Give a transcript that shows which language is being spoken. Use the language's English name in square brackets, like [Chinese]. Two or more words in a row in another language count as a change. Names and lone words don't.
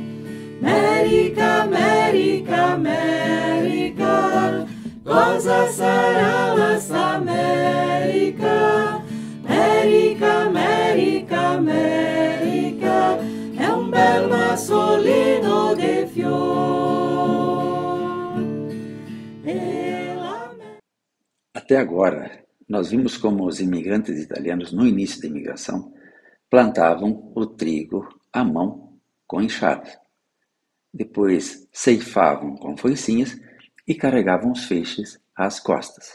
[Italian] America, America, America, cosa sarà questa America? America, America, America, è un bel massolino de fior. [Portuguese] Até agora, nós vimos como os imigrantes italianos, no início da imigração, plantavam o trigo à mão com enxada. Depois ceifavam com foicinhas e carregavam os feixes às costas.